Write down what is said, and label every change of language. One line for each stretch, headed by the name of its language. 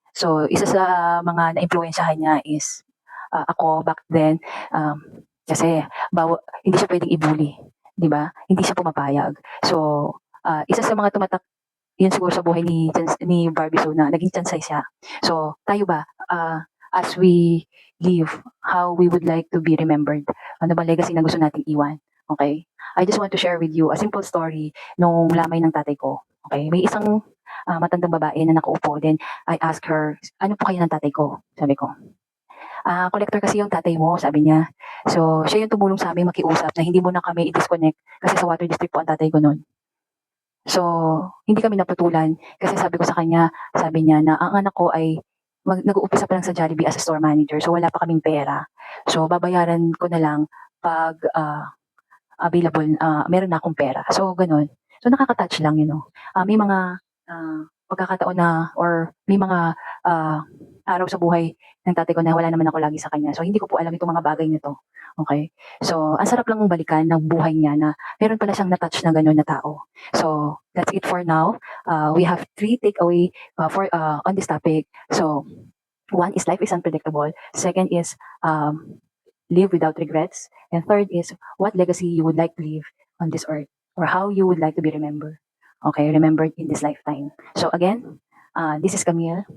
Filipino: So, isa sa mga na-influensyahan niya is ako back then kasi hindi siya pwedeng i-bully, di ba? Hindi siya pumapayag. So, isa sa mga tumatak yun siguro sa buhay ni Barbie Sue na naging Chansay siya. So, tayo ba,
English: as we live, how we would like to be remembered?
Filipino: Ano ba legacy na gusto nating iwan? Okay?
English: I just want to share with you a simple story
Filipino: nung lamay ng tatay ko. Okay? May isang matandang babae na nakaupo. Then, I asked her, ano po kayo ng tatay ko? Sabi ko, collector kasi yung tatay mo, sabi niya. So, siya yung tumulong sa amin makiusap na hindi mo na kami i-disconnect kasi sa water district po ang tatay ko noon. So, hindi kami napatulan kasi sabi ko sa kanya, sabi niya na ang anak ko ay nag-uumpisa pa lang sa Jollibee as a store manager so wala pa kaming pera. So, babayaran ko na lang pag available, meron na akong pera. So, ganun. So, nakaka-touch lang,
English: you know.
Filipino: May mga pagkakataon na or may mga araw sa buhay ng tatay ko na wala naman ako lagi sa kanya. So, hindi ko po alam itong mga bagay nito. Okay? So, ang sarap lang mong balikan ng buhay niya na meron pala siyang na-touch na gano'n na tao.
English: So, that's it for now. We have 3 takeaway on this topic. So, one is life is unpredictable. Second is live without regrets. And third is what legacy you would like to leave on this earth or how you would like to be remembered. Okay, remembered in this lifetime. So again, this is Camille.